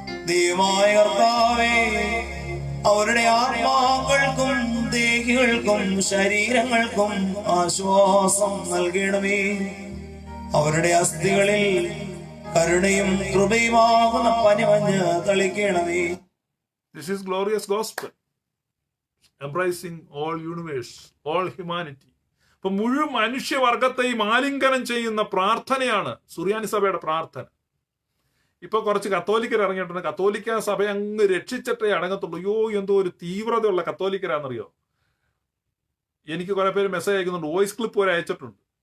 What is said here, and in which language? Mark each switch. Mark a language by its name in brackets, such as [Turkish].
[Malayalam] ദൈവമായ കർത്താവേ, അവരുടെ ആത്മാക്കൾക്കും ദേഹികൾക്കും ശരീരങ്ങൾക്കും ആശ്വാസം നൽകണമേ. അവരുടെ അസ്ഥികളിൽ കരുണയും കൃപയുമാകുന്ന പനിമഞ്ഞ് തളിക്കണമേ. [English] This is glorious gospel, embracing all universe, all humanity. [Malayalam] അപ്പൊ മുഴുവൻ മനുഷ്യവർഗത്തെയും ആലിംഗനം ചെയ്യുന്ന പ്രാർത്ഥനയാണ് സുറിയാനി സഭയുടെ പ്രാർത്ഥന. ഇപ്പൊ കുറച്ച് കത്തോലിക്കർ ഇറങ്ങിയിട്ടുണ്ട്. കത്തോലിക്ക സഭ അങ്ങ് രക്ഷിച്ചിട്ടേ അടങ്ങത്തുള്ളൂ. അയ്യോ, എന്തോ ഒരു തീവ്രതയുള്ള കത്തോലിക്കരാണെന്നറിയോ. എനിക്ക് കുറെ പേര് മെസ്സേജ് അയക്കുന്നുണ്ട്, വോയിസ് ക്ലിപ്പ് വരെ അയച്ചിട്ടുണ്ട്.